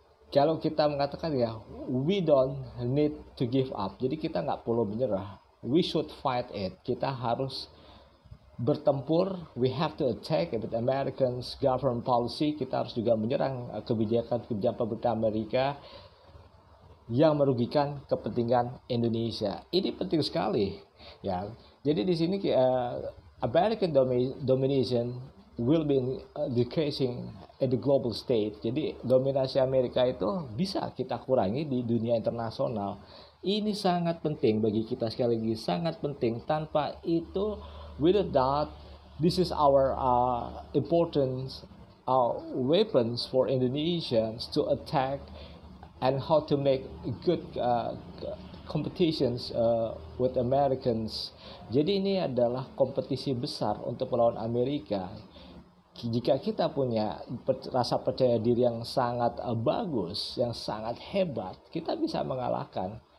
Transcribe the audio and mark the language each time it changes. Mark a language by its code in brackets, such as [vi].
[id] Kalau kita mengatakan ya, [en] we don't need to give up. [id] Jadi kita nggak perlu menyerah. [en] We should fight it. [id] Kita harus bertempur. [en] We have to attack with Americans government policy. [id] Kita harus juga menyerang kebijakan pemerintah Amerika yang merugikan kepentingan Indonesia. Ini penting sekali ya. Jadi di sini [en] American domination will be decreasing at the global stage. [id] Jadi dominasi Amerika itu bisa kita kurangi di dunia internasional. Ini sangat penting bagi kita, sekali lagi sangat penting. Tanpa itu, [en] without that, this is our important weapons for Indonesians to attack and how to make good competitions with Americans. [id] Jadi ini adalah kompetisi besar untuk melawan Amerika. Jika kita punya rasa percaya diri yang sangat bagus, yang sangat hebat, kita bisa mengalahkan.